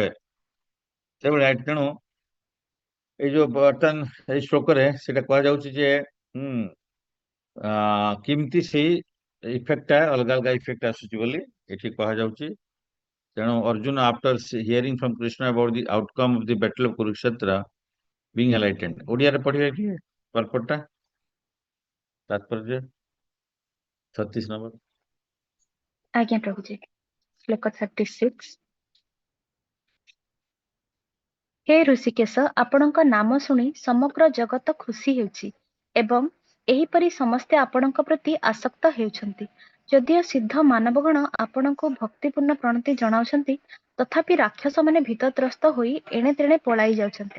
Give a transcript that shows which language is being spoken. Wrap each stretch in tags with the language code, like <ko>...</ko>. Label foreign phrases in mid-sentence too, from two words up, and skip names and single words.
<or>ସେଭଳିଆ ତେଣୁ ଏଇ ଯୋଉ ବର୍ତ୍ତମାନ ଏଇ ଶ୍ଲୋକରେ ସେଇଟା କୁହାଯାଉଛି ଯେ କେମିତି ସେଇ ଇଫେକ୍ଟଟା ଅଲଗା ଅଲଗା ଇଫେକ୍ଟ ଆସୁଛି ବୋଲି ଏଠି କୁହାଯାଉଛି।</or> <en>ତେଣୁ ଅର୍ଜୁନ after hearing from କୃଷ୍ଣ about the outcome of the battle of କୁରୁକ୍ଷେତ୍ର being enlightened।</en> <or>ଓଡ଼ିଆରେ ପଢିବେ କି ପର୍ପଟଟା ତାତ୍ପର୍ଯ୍ୟ 36 ନମ୍ବର।</or> <hi>आज्ञा प्रभु जी। श्लोक 36। हे ऋषिकेश,</hi> <or>ଆପଣଙ୍କ ନାମ ଶୁଣି ସମଗ୍ର ଜଗତ ଖୁସି ହେଉଛି ଏବଂ ଏହିପରି ସମସ୍ତେ ଆପଣଙ୍କ ପ୍ରତି ଆସକ୍ତ ହେଉଛନ୍ତି। ଯଦିଓ ସିଦ୍ଧ ମାନବଗଣ ଆପଣଙ୍କୁ ଭକ୍ତିପୂର୍ଣ୍ଣ ପ୍ରଣତି ଜଣାଉଛନ୍ତି, ତଥାପି ରାକ୍ଷସମାନେ ଭୀତତ୍ରସ୍ତ ହୋଇ ଏଣେ ତେଣେ ପଳାଇ ଯାଉଛନ୍ତି।</or>